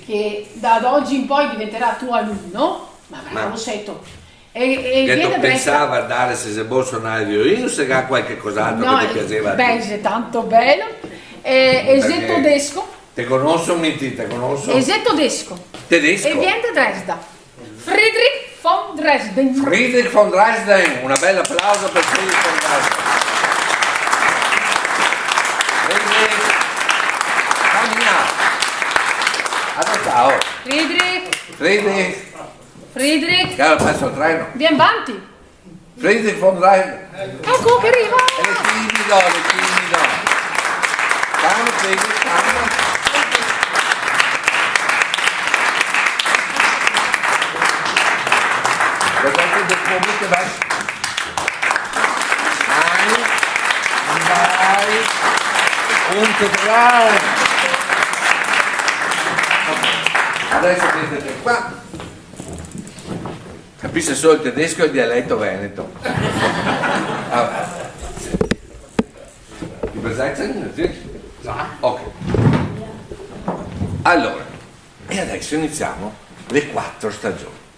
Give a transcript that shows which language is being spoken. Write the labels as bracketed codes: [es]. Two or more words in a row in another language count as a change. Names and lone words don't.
[it] che da oggi in poi diventerà tuo alunno, ma bravo Ma- setto. Che E viene tu da Brescia. pensava a guardare se si può suonare il violino o se ha qualche cos'altro che ti piaceva? a te? Beh, tanto bello. E Perché se tedesco. Te conosco, Minti, te conosco. E se tedesco. Tedesco. E viene da Dresda. Friedrich von Dresden. Friedrich von Dresden, un bel applauso per Friedrich von Dresden. Friedrich, cammina. Adesso, Friedrich, Friedrich, che ha perso il treno. vieni avanti. Friedrich von Dresden. Ecco che arriva. È timido, è timido. Calma, Friedrich, calma. Guardate del pubblico, vai. Vai. [de] Und drei. [it] Adesso vedete qua. Capisce solo il tedesco e il dialetto veneto. Allora. Übersetzen? Sì? Ok. Allora, e adesso iniziamo le 4 stagioni.